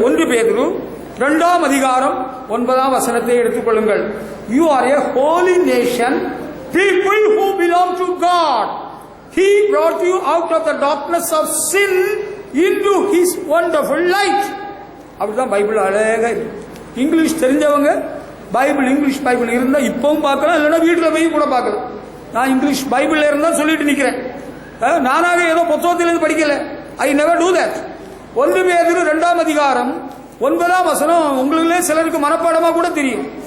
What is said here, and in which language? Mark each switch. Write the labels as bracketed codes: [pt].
[ta] 1 பேதுரு 2ஆம் அதிகாரம் 9ஆம் வசனத்தை எடுத்துக்கொள்ளுங்கள். [en] You are a holy nation, people who belong to God. He brought you out of the darkness of sin into His wonderful light. [ta] அப்படிதான் Bible அழகா இருக்கு. இங்கிலீஷ் தெரிஞ்சவங்க பைபிள், இங்கிலீஷ் பைபிள் இருந்தா இப்பவும் பார்க்கலாம், இல்லைன்னா வீட்டில் போய் கூட பார்க்கலாம். நான் இங்கிலீஷ் பைபிள் இருந்தா சொல்லிட்டு நிக்கிறேன். நானாக ஏதோ புத்தகத்திலிருந்து படிக்கல. [en] I never do that. [ta] 1 பேதுரு 2ஆம் அதிகாரம் 9ஆம் வசனம் உங்களிலே சிலருக்கு மனப்பாடமா கூட தெரியும்.